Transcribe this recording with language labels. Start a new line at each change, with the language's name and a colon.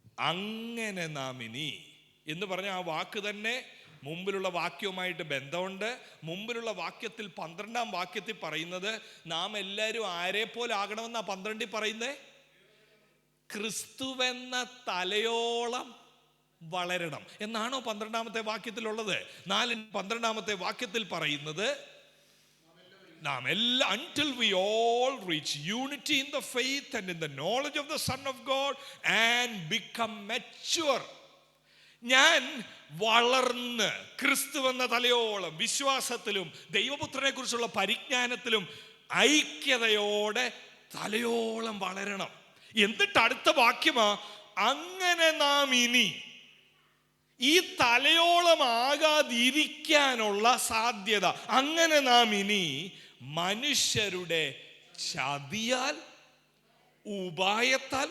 Malayalam: അങ്ങനെ നാം ഇനി എന്ന് പറഞ്ഞ ആ വാക്ക് തന്നെ മുമ്പിലുള്ള വാക്യവുമായിട്ട് ബന്ധമുണ്ട്. മുമ്പിലുള്ള വാക്യത്തിൽ 12-ാം വാക്യത്തിൽ പറയുന്നത് നാം എല്ലാവരും ആരെ പോലെ ആകണമെന്നാ 12-ൽ പറയുന്നത്? ക്രിസ്തുവെന്ന തലയോളം വളരണം എന്നാണോ 12-ാമത്തെ വാക്യത്തിലുള്ളത്? 12-ാമത്തെ വാക്യത്തിൽ പറയുന്നത് നാം എല്ലാം
English: until we all reach unity in the faith and in the knowledge of the Son of God and become mature.
Malayalam: ഞാൻ വളർന്ന് ക്രിസ്തുവെന്ന തലയോളം വിശ്വാസത്തിലും ദൈവപുത്രനെ കുറിച്ചുള്ള പരിജ്ഞാനത്തിലും ഐക്യതയോടെ തലയോളം വളരണം. എന്നിട്ട് അടുത്ത വാക്യമാ, അങ്ങനെ നാം ഇനി ഈ തലയോളം ആകാതിരിക്കാനുള്ള സാധ്യത, അങ്ങനെ നാം ഇനി മനുഷ്യരുടെ ചതിയാൽ, ഉപായത്താൽ.